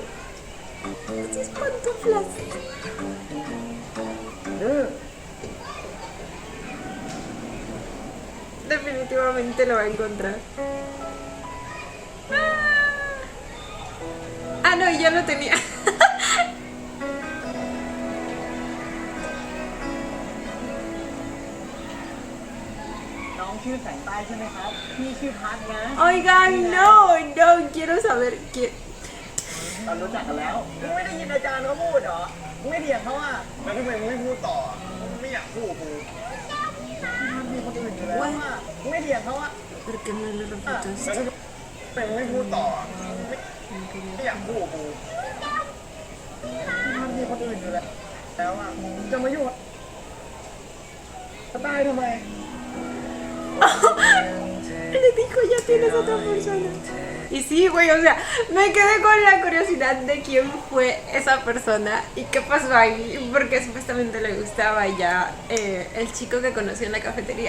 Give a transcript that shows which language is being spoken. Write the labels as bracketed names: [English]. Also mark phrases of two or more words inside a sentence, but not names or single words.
[Spanish] Esas pantuflas. [Thai] ดื้อ [Spanish] Definitivamente lo va a encontrar. Ah, no, ya lo tenía. [Thai] น้องชื่อแสงใต้ใช่ไหมครับพี่ชื่อพัดนะ [Spanish] Oigan, no, no, quiero saber quién. [Thai] เรารู้จักกันแล้วมึงไม่ได้ยินอาจารย์เขาพูดเหรอมึงไม่เถียงเขาอ่ะแล้วทำไมมึงไม่พูดต่อมึงไม่อยากพูดกูมีคนอื่นอยู่แล้วอ่ะมึงไม่เถียงเขาอ่ะ [Spanish] ¿Por qué no le repito [Thai] แล้ว [Spanish] esto? [Thai] ทำไมมึงไม่พูดต่อไม่อยากพูดกู มีคนอื่นอยู่แล้วอ่ะจะมายุ่งจะตายทำไม [Spanish] Le dijo, ya tienes otra persona. Y sí, güey, o sea, me quedé con la curiosidad de quién fue esa persona y qué pasó ahí, porque supuestamente le gustaba ya el chico que conoció en la cafetería.